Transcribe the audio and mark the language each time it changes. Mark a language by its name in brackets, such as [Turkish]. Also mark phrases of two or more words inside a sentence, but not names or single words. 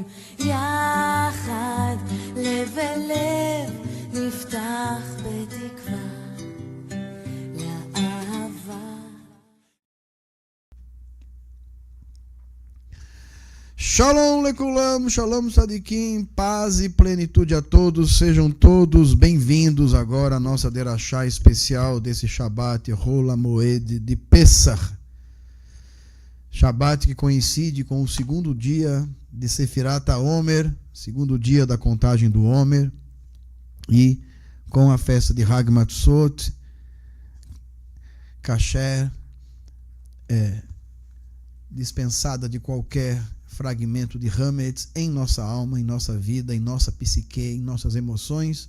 [Hebrew] יחד לב אל לב נפתח בתקווה לאהבה. שלום לכולם, שלום צדיקים, [Portuguese] paz e plenitude a todos, sejam todos bem-vindos agora à nossa derachá especial desse Shabbat Hol HaMoed de Pesach. Shabbat que coincide com o segundo dia de Sefirat HaOmer, segundo dia da contagem do Omer, e com a festa de Hag Matzot, kasher, dispensada de qualquer fragmento de Hametz em nossa alma, em nossa vida, em nossa psique, em nossas emoções.